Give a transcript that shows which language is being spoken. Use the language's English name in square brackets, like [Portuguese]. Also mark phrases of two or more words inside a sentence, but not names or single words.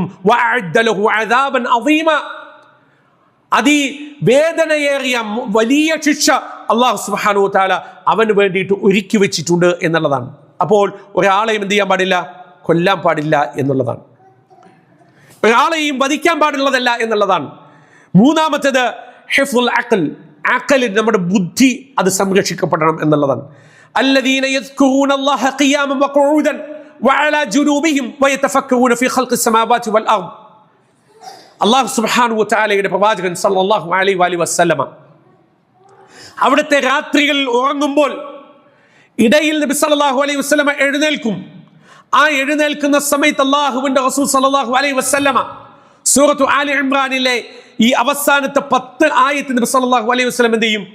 [Arabic] وأعد له عذابا عظيما, [Malayalam] അതിവേദനയേറിയ വലിയ ശിക്ഷ [Arabic] الله سبحانه وتعالى [Malayalam] അവന് വേണ്ടിയിട്ട് ഒരുക്കി വെച്ചിട്ടുണ്ട് എന്നുള്ളതാണ്. അപ്പോൾ ഒരാളെയും എന്ത് ചെയ്യാൻ പാടില്ല? കൊല്ലാൻ പാടില്ല എന്നുള്ളതാണ്. ഒരാളെയും വധിക്കാൻ പാടുള്ളതല്ല എന്നുള്ളതാണ്. മൂന്നാമത്തേത് [Arabic] حفظ العقل, [Malayalam] അഖൽ, നമ്മുടെ ബുദ്ധി അത് സംരക്ഷിക്കപ്പെടണം എന്നുള്ളതാണ്. [Arabic] الذين يذكرون الله قياما وقعودا وعلى جنوبهم ويتفكرون في خلق السماوات والارض. الله سبحانه وتعالى [Malayalam] പ്രവാചകൻ [Arabic] صلى الله عليه وسلم [Malayalam] അവിടുത്തെ രാത്രികൾ ഉറങ്ങുമ്പോൾ ഇടയിൽ നബി [Arabic] صلى الله عليه وسلم [Malayalam] എഴുന്നേൽക്കും. ആ എഴുന്നേൽക്കുന്ന സമയത്ത് അല്ലാഹുവിന്റെ റസൂൽ [Arabic] صلى الله عليه وسلم [Malayalam] സൂറത്തു ആലി ഇംറാനിലെ ഈ അവസാനത്തെ 10 ആയത്ത് നബി [Arabic] صلى الله عليه وسلم [Malayalam] എന്ത് ചെയ്യും?